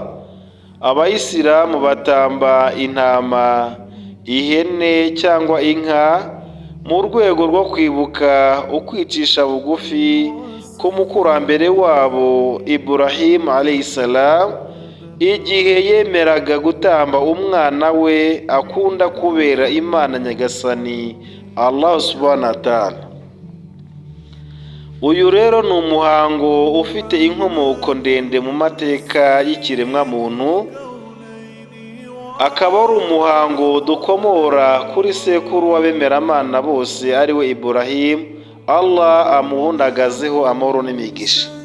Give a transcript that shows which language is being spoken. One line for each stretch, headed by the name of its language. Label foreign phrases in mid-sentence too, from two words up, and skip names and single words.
Kinyarwanda: Abayisilamu batamba intama, ihene cyangwa inka mu rwego rwo kwibuka ukwicisha bugufi k'umukurambere wabo Ibrahim alayhisalam igihe yemeraga gutamba umwana we akunda kubera Imana Nyagasani
Arabic: الله سبحانه وتعالى.
Kinyarwanda: Uyu rero ni umuhango ufite inkomoko ndende mu mateka y'ikiremwa muntu, akaba ari umuhango dukomora kuri sekuru w'abemeramana bose ari we Ibrahim, Allah amuhundagazeho amahoro n'imigisha.